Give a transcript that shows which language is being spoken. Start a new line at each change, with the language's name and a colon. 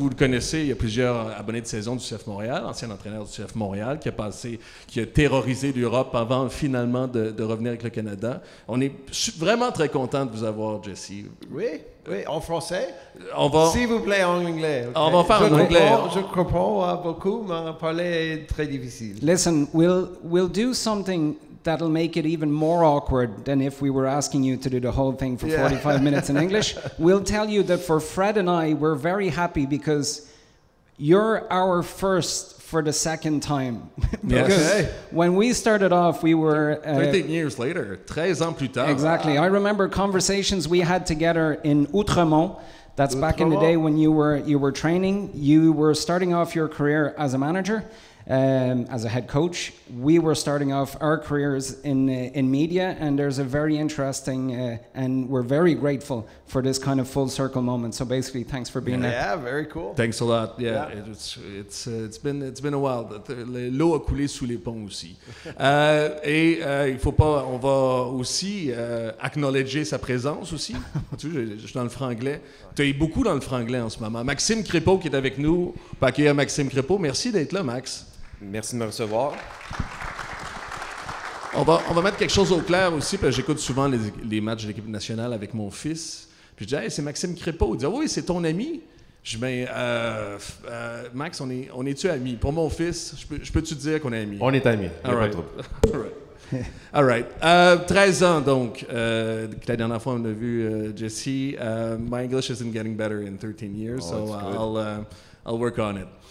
French: Vous le connaissez, il y a plusieurs abonnés de saison du CF Montréal, ancien entraîneur du CF Montréal, qui a terrorisé l'Europe avant finalement de revenir avec le Canada. On est vraiment très content de vous avoir, Jesse. Oui, en français. On S'il vous plaît, en anglais.
English: Okay.
French: On va faire en anglais. Je comprends beaucoup, mais parler est très difficile.
English: Listen, we'll do something that'll make it even more awkward than if we were asking you to do the whole thing for 45 minutes in English. We'll tell you that for Fred and I, we're very happy because you're our first for the second time. Because when we started off, we were... 13 years later,
French: 13 ans plus tard.
English: Exactly. I remember conversations we had together in Outremont. That's back in the day when you were training. You were starting off your career as a manager. As a head coach, we were starting off our careers in media, and there's a very interesting, and we're very grateful for this kind of full circle moment. So basically, thanks for being there. Yeah, very cool. Thanks a lot. Yeah. It's been a while.
French: L'eau a coulé sous les ponts aussi. Il faut pas. On va aussi acknowledger sa présence aussi. Tu sais, je suis dans le franglais. Tu es beaucoup dans le franglais en ce moment. Maxime Crépeau qui est avec nous. On peut accueillir Maxime Crépeau. Merci d'être là, Max. Merci de me recevoir. On va mettre quelque chose au clair aussi, parce que j'écoute souvent les matchs de l'équipe nationale avec mon fils. Puis je dis, hey, c'est Maxime Crépeau. Il dit, oui, c'est ton ami. Je dis, Max, on est-tu amis? Pour mon fils, je peux-tu dire qu'on est amis? On est amis.
English: All right. All right.
French: 13 ans, donc. La dernière fois, on a vu Jesse.
English: My English isn't getting better in 13 years, so I'll work on it.